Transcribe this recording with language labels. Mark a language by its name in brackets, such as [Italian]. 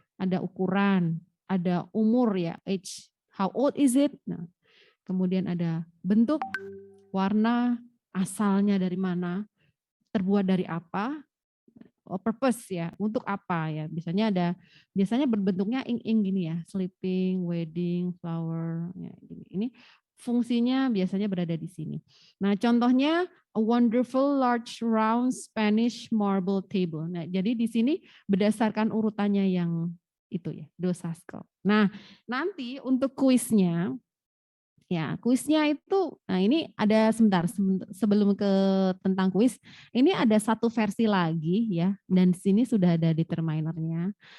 [Indonesian] Ada ukuran, ada umur ya, age, [English] how old is it? [Indonesian] Nah, kemudian ada bentuk, warna, asalnya dari mana, terbuat dari apa, purpose ya, untuk apa ya. Biasanya berbentuknya ing-ing gini ya, sleeping, wedding, flower, ya gini. Ini fungsinya biasanya berada di sini. Nah, contohnya [English] a wonderful large round Spanish marble table. [Indonesian] Nah, jadi di sini berdasarkan urutannya yang itu ya, dosasco. Nah, nanti untuk kuisnya, ya, kuisnya itu, nah ini ada sebentar sebelum ke tentang kuis, ini ada satu versi lagi ya, dan di sini sudah ada determinernya.